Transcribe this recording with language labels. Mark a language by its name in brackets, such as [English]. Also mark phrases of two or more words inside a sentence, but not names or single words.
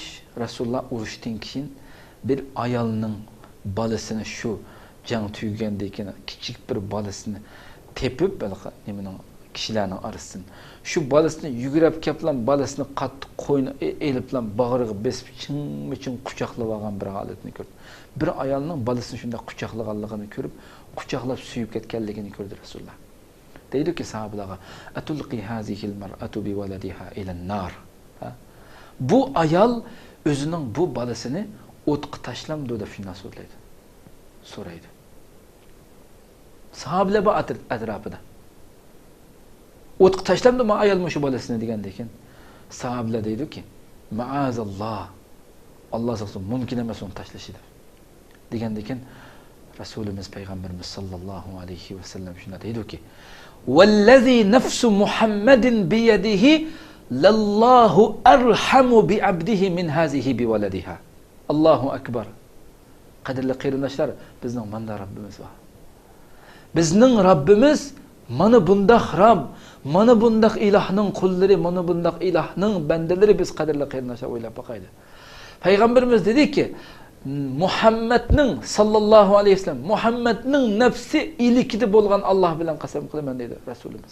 [Uzbek] Rasululloh urushdan keyin bir ayolning bolasini shu jang tugagandan keyin kichik bir bolasini tepib, nimaning kishilarning arasini shu bolasini yugurib kelgan bolasini qattiq qo'yni eliblan bag'riga besib chin quchoqlab olgan bir holatni ko'rdi. Bir ayolning bolasini shunday quchoqlaganligini ko'rib, quchoqlab suyib ketganligini ko'rdi Rasululloh. Deydi-ki sahabalarga: [Arabic] "أتلقي هذه المرأة بولدها إلى النار." [Uzbek] Bu ayol o'zining bu bolasini o'tqa tashlamdi deb shunday so'raydi. Sahabalar bu atrofida. O'tqa tashlamdimi ayol shu bolasini degandan keyin sahabalar deydi-ki: "Ma'azalloh. Alloh saqlasin, mumkin emas uni tashlashi" degandan keyin Rasulimiz Payg'ambarimiz [Arabic] صلى الله عليه وسلم [Uzbek] shunday deydi-ki: [Arabic] "والذي نفس محمد بيده لله أرحم بعبده من هذه بولدها." الله أكبر. [Uzbek] Qadrli qarindoshlar, bizning manda Rabbimiz bor. Bizning Rabbimiz mana bundaq Rabb, mana bundaq ilohning qullari, mana bundaq ilohning bandalari biz qadrli qarindoshlar o'ylab boqaylik. Payg'ambarimiz dediki, Muhammadning [Arabic] صلى الله عليه وسلم, [Uzbek] Muhammadning nafsi ilikida bo'lgan Alloh bilan qasam qilaman dedi Rasulimiz.